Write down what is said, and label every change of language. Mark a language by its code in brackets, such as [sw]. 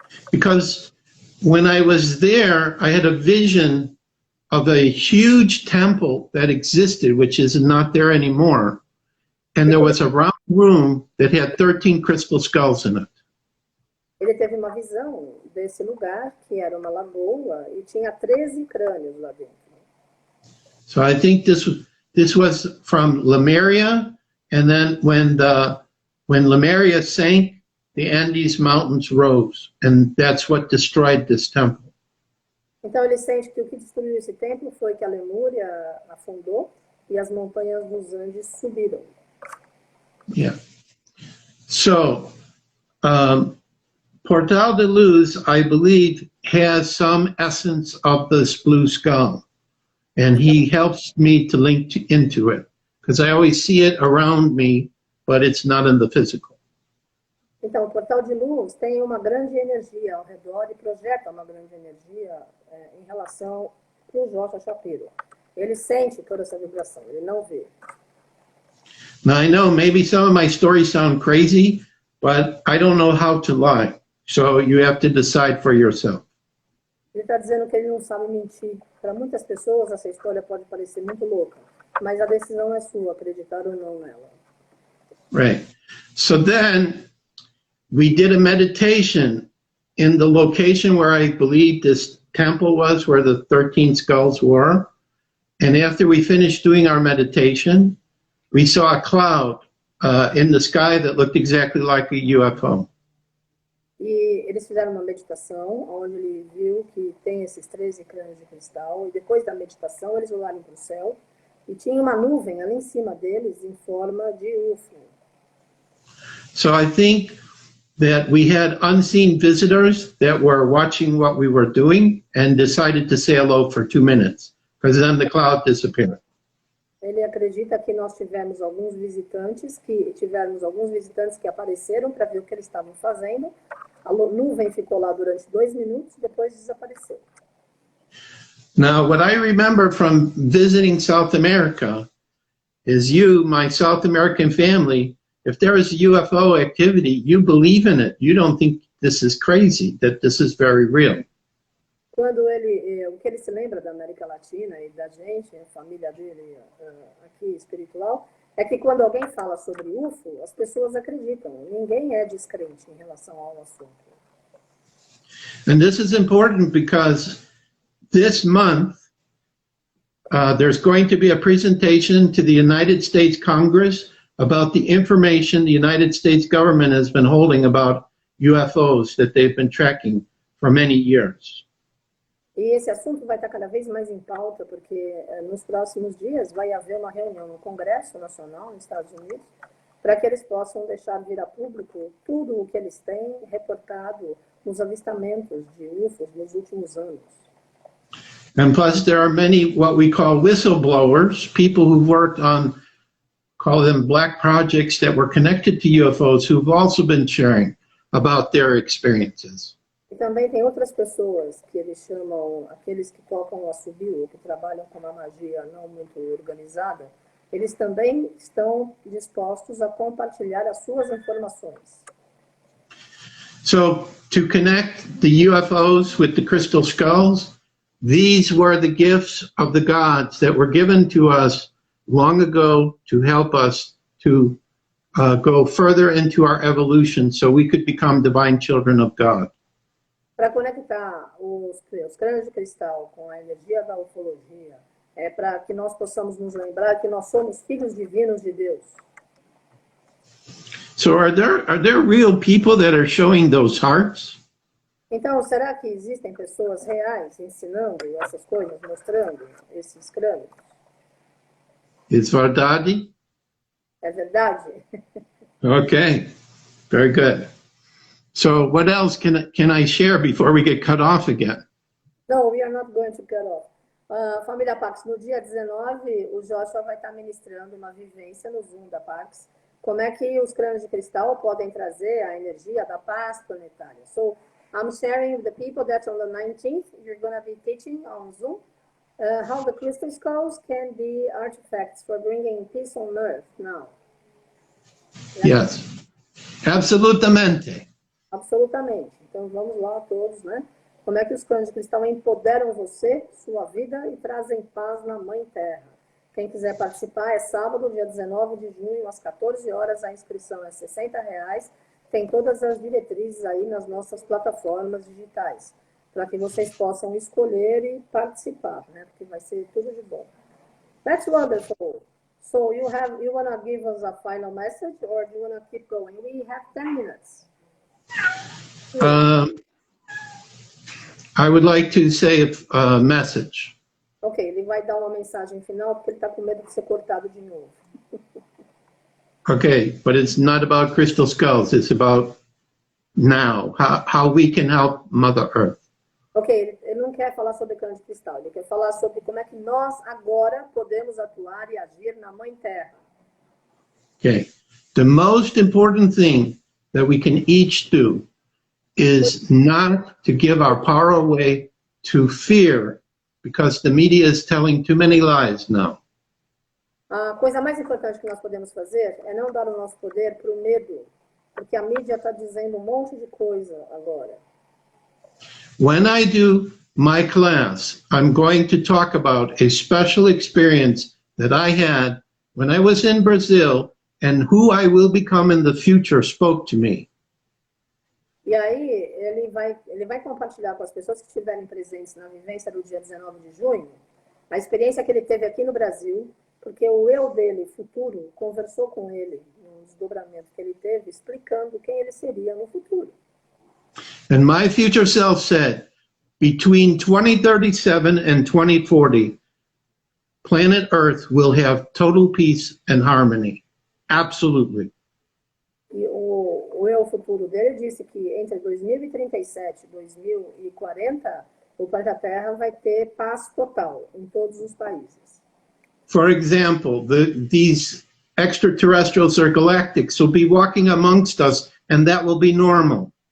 [en] Because when I was there, I had a vision of a huge temple that existed, which is not there anymore. And there was a round room that had 13 crystal skulls in it. [pt] Ele teve uma visão desse lugar, que era uma lagoa, e tinha 13 crânios lá dentro. [en] So I think this was from Lemuria, and then when Lemuria sank, the Andes Mountains rose, and that's what destroyed this temple. [pt] Então ele sente que o que destruiu esse templo foi que a Lemúria afundou e as montanhas dos Andes subiram. [en] Yeah. So, Portal de Luz, I believe, has some essence of this blue skull, and he helps me to link into it, because I always see it around me, but it's not in the physical. [pt] Então, o Portal de Luz tem uma grande energia ao redor e projeta uma grande energia em relação ao Joshua Shapiro. Ele sente toda essa vibração, ele não vê. [en] Now, I know maybe some of my stories sound crazy, but I don't know how to lie. So you have to decide for yourself. [pt] Ele está dizendo que ele não sabe mentir. Para muitas pessoas, essa história pode parecer muito louca, mas a decisão é sua, acreditar ou não nela. [en] Right. So then we did a meditation in the location where I believe this temple was, where the 13 skulls were. And after we finished doing our meditation, we saw a cloud in the sky that looked exactly like a UFO. [pt] E eles fizeram uma meditação, onde ele viu que tem esses 13 crânios de cristal, e depois da meditação eles olharam para o céu, e tinha uma nuvem ali em cima deles, em forma de UFO. [en] So I think that we had unseen visitors that were watching what we were doing and decided to say hello for 2 minutes, because then the cloud disappeared. [pt] Ele acredita que nós tivemos alguns visitantes que apareceram para ver o que eles estavam fazendo. A nuvem ficou lá durante 2 minutos, depois desapareceu. [en] Now, what I remember from visiting South America is you, my South American family, if there is UFO activity, you believe in it. You don't think this is crazy, that this is very real. [pt] Quando o que ele se lembra da América Latina e da gente, a família dele aqui espiritual, é que quando alguém fala sobre UFO, as pessoas acreditam. Ninguém é descrente em relação ao assunto. [en] And this is important because this month, there's going to be a presentation to the United States Congress about the information the United States government has been holding about UFOs that they've been tracking for many years. [pt] E esse assunto vai estar cada vez mais em pauta, porque nos próximos dias vai haver uma reunião no Congresso Nacional, nos Estados Unidos, para que eles possam deixar vir a público tudo o que eles têm reportado nos avistamentos de UFOs nos últimos anos. [en] And plus there are many what we call whistleblowers, people who worked on, call them black projects that were connected to UFOs, who've also been sharing about their experiences. [pt] E também tem outras pessoas que eles chamam, aqueles que tocam o assobio, que trabalham com uma magia não muito organizada, eles também estão dispostos a compartilhar as suas informações. [en] So, to connect the UFOs with the crystal skulls, these were the gifts of the gods that were given to us long ago to help us to go further into our evolution so we could become divine children of God. [pt] Para conectar os crânios de cristal com a energia da ufologia, é para que nós possamos nos lembrar que nós somos filhos divinos de Deus. [en] So are there real people that are showing those hearts? [pt] Então, será que existem pessoas reais ensinando essas coisas, mostrando esses crânios? [en] Is [pt] verdade? É verdade? [en] Okay, very good. So what else can I share before we get cut off again? No, we are not going to cut off. [pt] Família Pax, no dia 19, o Joshua vai estar ministrando uma vivência no Zoom da Pax. Como é que os crânios de cristal podem trazer a energia da paz planetária? [en] So, I'm sharing with the people that on the 19th, you're going to be teaching on Zoom how the crystal skulls can be artifacts for bringing peace on Earth now. Yes, [pt] absolutamente. Absolutamente. Então, vamos lá todos, né? Como é que os crânios de cristal empoderam você, sua vida e trazem paz na Mãe Terra? Quem quiser participar é sábado, dia 19 de junho, às 14 horas. A inscrição é R$60. Tem todas as diretrizes aí nas nossas plataformas digitais, para que vocês possam escolher e participar, né? Porque vai ser tudo de bom. [en] That's wonderful. So you want to give us a final message or do you want to keep going? We have 10 minutes. I would like to say a message. [pt] Ok, ele vai dar uma mensagem final porque ele está com medo de ser cortado de novo. [en] Okay, but it's not about crystal skulls. It's about now, how we can help Mother Earth. [pt] Ok, ele não quer falar sobre crânio de cristal. Ele quer falar sobre como é que nós agora podemos atuar e agir na Mãe Terra. [en] Okay, the most important thing that we can each do is not to give our power away to fear, because the media is telling too many lies now. [pt] A coisa mais importante que nós podemos fazer é não dar o nosso poder para o medo, porque a mídia está dizendo um monte de coisa agora. [en] When I do my class, I'm going to talk about a special experience that I had when I was in Brazil and who I will become in the future spoke to me. [pt] E aí ele vai compartilhar com as pessoas que estiverem presentes na vivência do dia 19 de junho A experiência que ele teve aqui no Brasil, porque o eu dele, futuro, conversou com ele no desdobramento que ele teve, explicando quem ele seria no futuro. [en] And my future self said, between 2037 and 2040, planet Earth will have total peace and harmony. Absolutely. [pt] E o eu futuro dele disse que entre 2037 e 2040, o planeta Terra vai ter paz total em todos os países. [en] For example, these extraterrestrials or galactics will be walking amongst us, and that will be normal.